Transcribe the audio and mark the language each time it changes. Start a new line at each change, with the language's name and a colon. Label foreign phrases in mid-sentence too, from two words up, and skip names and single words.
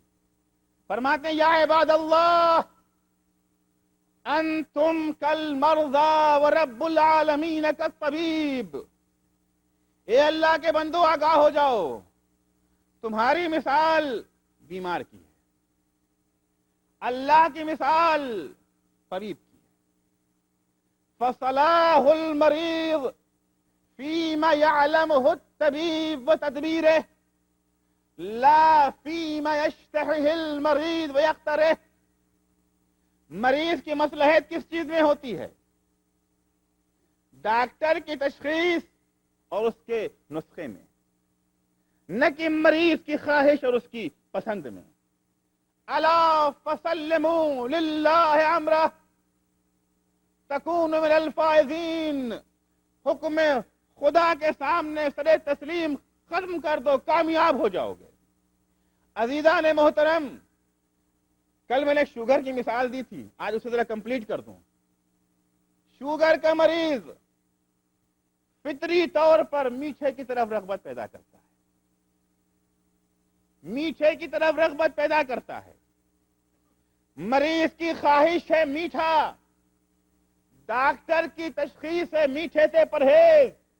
Urdu: فرماتے ہیں
Arabic: یا عباد اللہ انتم کالمرضى ورب العالمین کالطبیب،
Urdu: اے اللہ کے بندو آگاہ ہو جاؤ، تمہاری مثال بیمار کی ہے، اللہ کی مثال طبیب کی ہے۔
Arabic: فصلاح المریض فیما یعلمہ الطبیب وتدبیرہ لا فیما یشتہہ المریض ویقترہ۔
Urdu: مریض کی مصلحت کس چیز میں ہوتی ہے؟ ڈاکٹر کی تشخیص اور اس کے نسخے میں، نہ کہ مریض کی خواہش اور اس کی پسند میں۔
Arabic: الا فسلموا للہ امرہ تکونوا من الفائزین،
Urdu: حکم خدا کے سامنے سر تسلیم ختم کر دو، کامیاب ہو جاؤ گے۔ عزیزان محترم، کل میں نے شوگر کی مثال دی تھی، آج اسے ذرا کمپلیٹ کر دوں۔ شوگر کا مریض فطری طور پر میٹھے کی طرف رغبت پیدا کرتا ہے، میٹھے کی طرف رغبت پیدا کرتا ہے، مریض کی خواہش ہے میٹھا، ڈاکٹر کی تشخیص ہے میٹھے سے پرہیز۔